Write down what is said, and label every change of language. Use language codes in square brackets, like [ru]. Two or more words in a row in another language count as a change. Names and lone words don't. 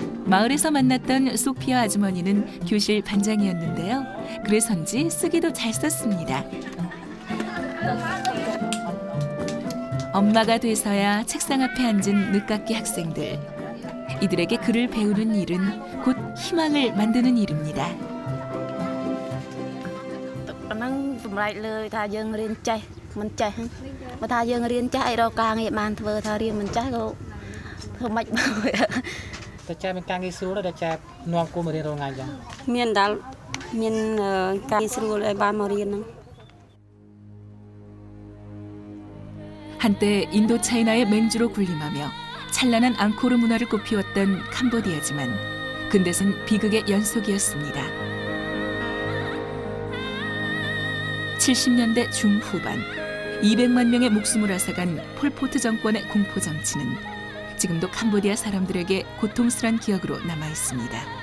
[ko] 마을에서 만났던 소피아 아주머니는 교실 반장이었는데요. 그래서인지 쓰기도 잘 썼습니다. 엄마가 돼서야 책상 앞에 앉은 늦깎이 학생들. 이들에게 글을 배우는 일은 곧 희망을 만드는 일입니다. [km] ហ្នឹងសម្រេចលើថាយើងរៀនចេះមិនចេះបើថាយើងរៀនចេះអីរកការងារបានធ្វើថារៀនមិនចេះក៏ធ្វើមិនបានតែចេះមានការងារស្រួលដែរចេះនាំគូមករៀនរងថ្ងៃអញ្ចឹងមានដល់មានការងារស្រួលឲ្យបានមករៀនហ្នឹង [ko] 한때 인도차이나의 맹주로 군림하며 찬란한 앙코르 문화를 꽃피웠던 캄보디아지만 근대는 비극의 연속이었습니다. 70년대 중후반 200만 명의 목숨을 앗아간 폴포트 정권의 공포 정치는 지금도 캄보디아 사람들에게 고통스런 기억으로 남아 있습니다.